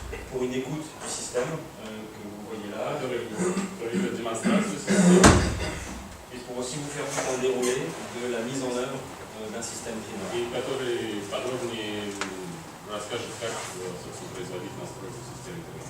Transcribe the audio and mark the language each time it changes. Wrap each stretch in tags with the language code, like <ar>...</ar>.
<fr>Pour une écoute du système que vous voyez là,</fr> <ru>который проведет демонстрацию системы</ru> <fr>et pour aussi vous faire tout un déroulé de la mise en œuvre d'un système primaire.</fr> <ru>и который подробнее расскажет, как, собственно, производить настройку системы.</ru>